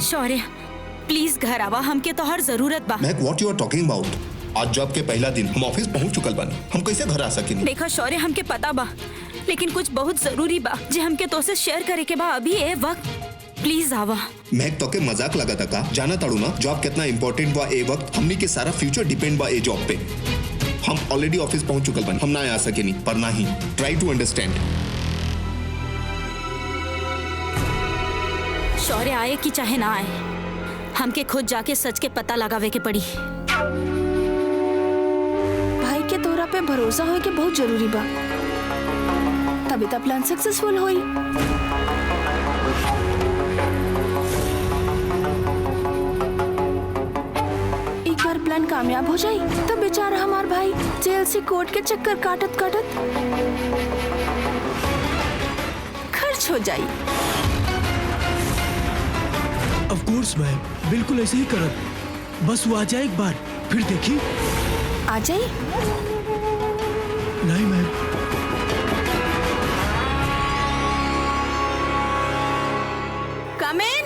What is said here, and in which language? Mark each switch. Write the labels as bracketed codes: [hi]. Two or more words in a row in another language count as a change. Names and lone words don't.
[bho] शौर्य प्लीज घर आवा, हमके तो हर जरूरत बा। [en] Mahak what you are talking about? [bho] आज जॉब के पहला दिन, हम ऑफिस पहुंच चुकल बानी। हम कैसे घर आ सकेनी? देखा शौर्य, हमके पता बा लेकिन कुछ बहुत जरूरी बा जे हमके तोसे शेयर करे के बा अभी ए वक्त। प्लीज आवा। महक तोके मजाक लगा था का? जाना ताड़ू ना जॉब कितना इंपॉर्टेंट बा ए वक्त। हमनी के सारा [en] future depend [bho] बा ए जॉब पे। हम ऑलरेडी ऑफिस पहुंच चुकल बानी, हम ना आ सकेनी। पर ना ही [en] try to understand. [bho] शौर्य आए कि चाहे ना आए, हमके खुद जाके सच के पता लगावे के पड़ी। भाई के तोरा पे भरोसा होए के बहुत जरूरी बा, तभी तो प्लान सक्सेसफुल होई। एक बार प्लान कामयाब हो जाई तो बेचारा हमार भाई जेल से कोर्ट के चक्कर काटत काटत खर्च हो जाई। [en] of course ma'am, [bho] बिल्कुल ऐसे ही करब। बस वो आ जाए एक बार, फिर देखी। आ जाई? नहीं मैम। [en] come in.